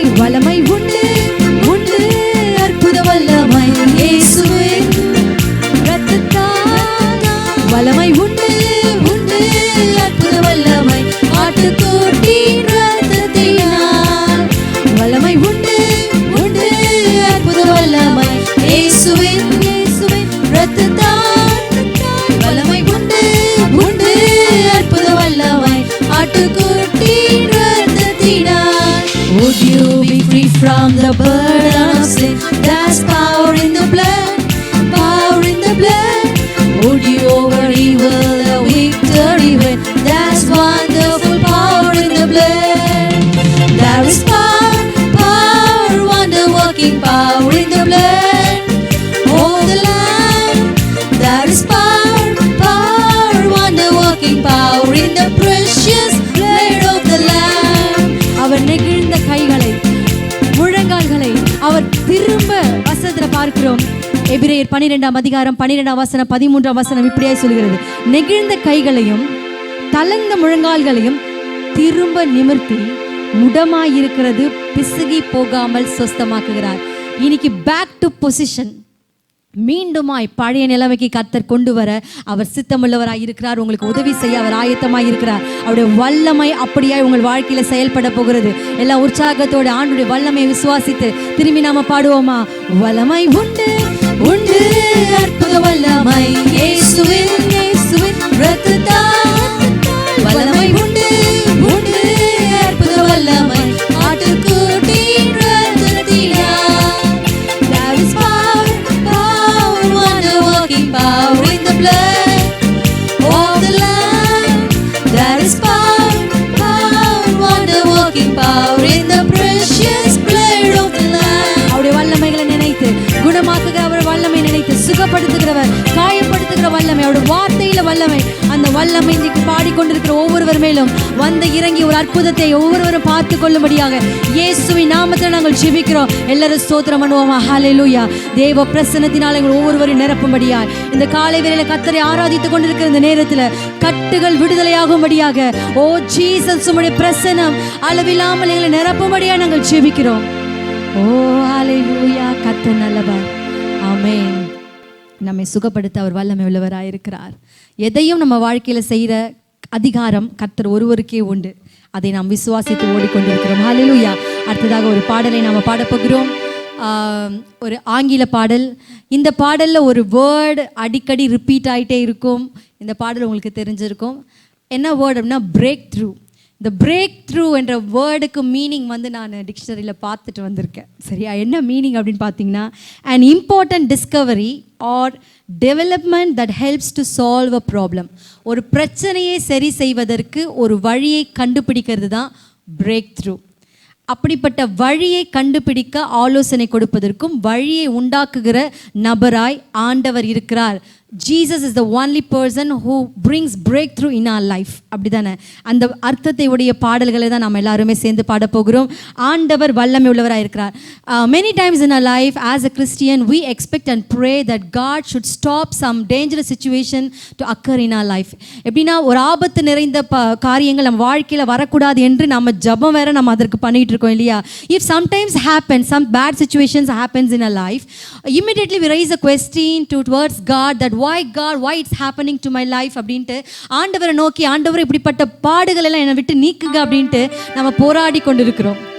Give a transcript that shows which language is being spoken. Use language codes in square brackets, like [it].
[ta] வல்லமை உண்டு உண்டு அற்புத வல்லமை இயேசுவின் இரத்தத்தால், வல்லமை உண்டு உண்டு அற்புத வல்லமை ஆட்டுக்குட்டியின் இரத்தத்தினால், வல்லமை உண்டு உண்டு அற்புத வல்லமை இயேசுவின் இரத்தத்தால், வல்லமை உண்டு உண்டு அற்புத வல்லமை ஆட்டுக்குட்டியின் இரத்தத்தினால். [en] Would you be free from the burden of sin? There's power in the blood, power in the blood. Would you over evil the victory win? There's wonderful power in the blood. There is power, power, wonder-working power in the blood of the Lamb. There is power, power, wonder-working power in the precious blood of the Lamb. [ta] அவர் நெகிழ்ந்த கைகளை முழங்கால்களை அவர் திரும்ப வசனத்துல பார்க்கிறோம். எபிரேயர் 12ஆம் அதிகாரம் 12ஆம் வசனம் 13ஆம் வசனம் இப்படியாய் சொல்கிறது, நெகிழ்ந்த கைகளையும் தளர்ந்த முழங்கால்களையும் திரும்ப நிமிர்த்தி முடமாயிருக்கிறது பிசுகி போகாமல் சொஸ்தமாக்குகிறார். இன்னைக்கு [en] back to position, [ta] மீண்டுமாய் பழைய நிலைமைக்கு கர்த்தர் கொண்டு வர அவர் சித்தமுள்ளவராய் இருக்கிறார். உங்களுக்கு உதவி செய்ய அவர் ஆயத்தமாய் இருக்கிறார். அவருடைய வல்லமை அப்படியாய் உங்கள் வாழ்க்கையில செயல்பட போகிறது. எல்லா உற்சாகத்தோடு ஆண்டுடைய வல்லமையை விசுவாசித்து திரும்பி நாம பாடுவோமா? வல்லமை உண்டு உண்டு அற்புத வல்லமை இயேசுவின் இயேசுவின் இரத்தத்தால் வல்லமை உண்டு உண்டு அற்புத வல்லமை ஆட்டுக்குட்டியின் இரத்தத்தினால். [en] There is power, power, wonder working power in the blood of the Lamb. There is power, power, wonder working power in the precious blood of the Lamb. [ta] அவருடைய வல்லமைகளை நினைத்து குணமாக்குகிறவர், வல்லமை நினைத்து சுகப்படுத்துகிறவர், காயப்படுத்துகிற வல்லமை, அவருடைய வார்த்தையில வல்லமை, அந்த வல்லமை இன்றைக்கு பாடிக்கொண்டிருக்கிற ஒவ்வொருவர் மேலும் வந்து இறங்கி ஒரு அற்புதத்தை ஒவ்வொருவரும் பார்த்து கொள்ளும்படியாக இயேசுவின் நாமத்தில் நாங்கள் ஜெபிக்கிறோம். எல்லாரும் ஸ்தோத்திரம் பண்ணுவோமா? ஹல்லேலூயா. தேவ பிரசன்னத்தினால் எங்கள் ஒவ்வொருவரையும் நிரப்பும்படியாய் இந்த காலை வேளையில கர்த்தரை ஆராதித்துக் கொண்டிருக்கிற இந்த நேரத்தில் கட்டுகள் விடுதலையாகும்படியாக ஓ ஜீசஸ் உம்முடைய பிரசன்னம் அளவில்லாமல் எங்களை நிரப்பும்படியாக நாங்கள் ஜெபிக்கிறோம். ஓ ஹல்லேலூயா. கர்த்தர் நல்லவர். ஆமென். நம்மை சுகப்படுத்த அவர் வல்லமை உள்ளவராயிருக்கிறார். எதையும் நம்ம வாழ்க்கையில் செய்கிற அதிகாரம் கர்த்தர் ஒருவருக்கே உண்டு. அதை நாம் விசுவாசித்து ஓடிக்கொண்டிருக்கிறோம். ஹல்லேலூயா. அடுத்ததாக ஒரு பாடலை நாம் பாடப்போகிறோம். ஒரு ஆங்கில பாடல். இந்த பாடலில் ஒரு வேர்டு அடிக்கடி ரிப்பீட் ஆகிட்டே இருக்கும். இந்த பாடல் உங்களுக்கு தெரிஞ்சிருக்கும். என்ன வேர்டு அப்படின்னா பிரேக் த்ரூ. இந்த பிரேக் த்ரூ என்ற வேர்டுக்கு மீனிங் வந்து நான் டிக்ஷனரியில் பார்த்துட்டு வந்திருக்கேன். சரியா? என்ன மீனிங் அப்படின்னு பார்த்தீங்கன்னா, [en] an important discovery or development that helps to solve a problem. [ta] ஒரு பிரச்சனையை சரி செய்வதற்கு ஒரு வழியை கண்டுபிடிக்கிறது தான் பிரேக் த்ரூ. அப்படிப்பட்ட வழியை கண்டுபிடிக்க ஆலோசனை கொடுப்பதற்கும் வழியை உண்டாக்குகிற நபராய் ஆண்டவர் இருக்கிறார். [en] Jesus is the only person who brings breakthrough in our life. [ta] அப்படிதானே? அந்த அர்த்தத்தை உடைய பாடல்களை தான் நம்ம எல்லாருமே சேர்ந்து பாட போகிறோம். ஆண்டவர் வல்லமை உள்ளவராக இருக்கிறார். [en] Many times in our life as a Christian we expect and pray that God should stop some dangerous situation to occur in our life. [ta] எப்படின்னா ஒரு ஆபத்து நிறைந்த காரியங்கள் நம்ம வாழ்க்கையில் வரக்கூடாது என்று நம்ம ஜபம் வேற நம்ம அதற்கு பண்ணிட்டு இருக்கோம் இல்லையா? [en] If sometimes happens, some bad situations happens in our life, immediately we raise a question towards God that why it's happening to my life [ta] அப்படின்ட்டு ஆண்டவரை நோக்கி, ஆண்டவரை இப்படிப்பட்ட பாடுகள் எல்லாம் என்னை விட்டு நீக்குங்க அப்படின்ட்டு நம்ம போராடி கொண்டிருக்கிறோம்.